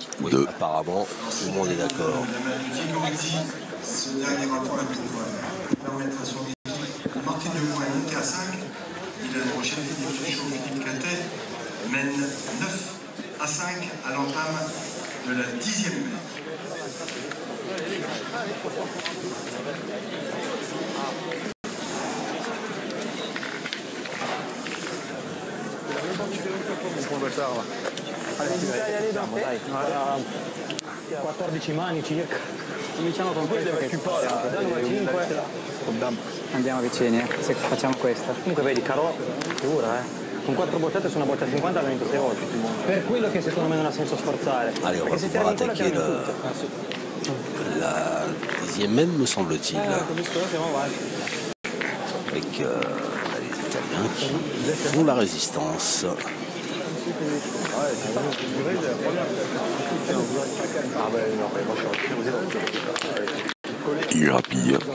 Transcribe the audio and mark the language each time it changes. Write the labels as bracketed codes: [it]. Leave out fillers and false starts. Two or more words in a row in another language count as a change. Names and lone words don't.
[fr] Oui, apparemment, tout le monde est d'accord. Ce dernier rapport permettre à son équipe de marquer 2 points, monter à 5. Il a approché Philippe Suchot, Philippe Quintet mène 9-5 à l'entame de la 10e manche. [it] Dai, 14 mani circa. Cominciamo con questo che danno 5. Andiamo vicini, se facciamo questa. Comunque vedi, Caro, figura, con 4 bottate su una botta 50 l'ha vinto 6 volte. Per quello che secondo me non ha senso sforzare. [fr] Allez, on va pouvoir attaquer la 10e même, me semble-t-il. Avec les Italiens qui font la résistance. Il grappille.